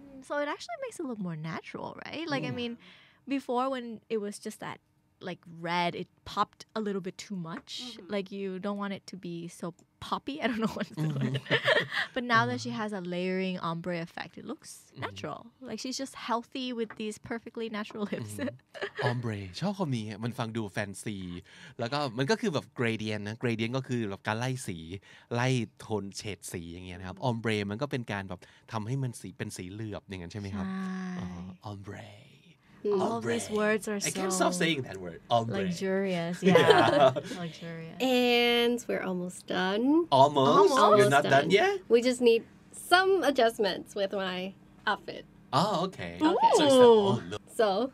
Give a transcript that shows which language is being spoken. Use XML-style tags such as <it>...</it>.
<en>So it actually makes it look more natural, right? Like I mean, before when it was just that like red, it popped a little bit too much. Like you don't want it to be so poppy. I don't know what's the word. But now that she has a layering ombre effect, it looks natural. Like she's just healthy with these perfectly natural lips.</en> <th>Ombre ชอบคำนี้มันฟังดูแฟนซีแล้วก็มันก็คือแบบ gradient นะ gradient ก็คือแบบการไล่สีไล่โทนเฉดสีอย่างเงี้ยนะครับ ombre มันก็เป็นการแบบทำให้มันสีเป็นสีเหลือบอย่างนั้นใช่ไหมครับ ombre</th> <en>All of these words are I can't so stop saying that word ombre luxurious. Yeah. Luxurious. And we're almost done. almost Almost you're not done yet We just need some adjustments with my outfit. oh okay Okay. so it's the, oh look So,</en>